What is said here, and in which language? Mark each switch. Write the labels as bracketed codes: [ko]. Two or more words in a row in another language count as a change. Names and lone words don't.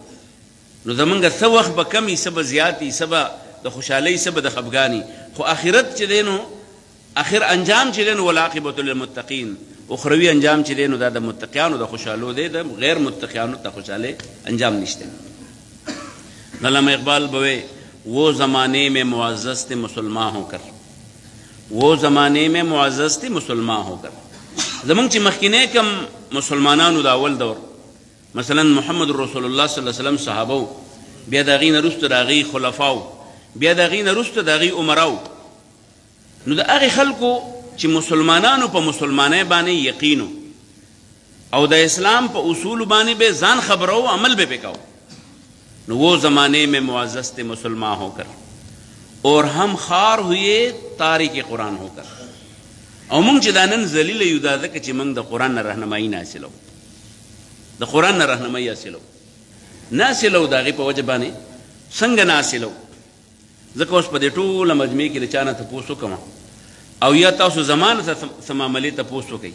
[ps] نو زمونږ څه وخت به کم وي، څه به زیات وي، څه به د خوشحالۍ، څه به د خفګان، خو آخرت چې دی نو آخر انجام چې دی نو [ar] والعاقبة للمتقین، [ps] اخروي انجام چې دی نو دا د متقیانو د خوشحالو دی، د غیر متقیانو ته خوشحالۍ انجام نشته. [ur] علامہ اقبال بوے وہ زمانے میں معزز تھے مسلمان ہو کر، وہ زمانے میں معزز تھے مسلمان ہو کر. [ps] زمونږ چې مخکینی کم مسلمانانو د اول دور مثلا محمد رسول الله [ar] صلی الله علیه وسلم [ps] صحابه، بیا د هغې نه وروسته د هغې خلفاو، بیا د هغې نه وروسته د هغې عمراو، نو د هغې خلکو چې مسلمانانو په مسلمانۍ باندې یقینو او د اسلام په اصولو باندې به ځان خبرو، عمل به پې کوو. [ur] نو وہ زمانے میں معزز تھے مسلمان ہو کر اور ہم خوار ہوئے تارک قرآن ہو کر. [ps] او مونږ چې دا نن ذلیله یو دا ځکه چې مونږ د قرآن نه رهنمایي نه حاصلو، د قرآن نه رهنمایي حاصلو نه حاصلو، د هغې په وجه باندې څنګه نه حاصلو. ځکه اوس په دې ټوله مجموعې کې د چا نه تپوس وکړم او یا تاسو زما نه څه معاملې تپوس وکئ.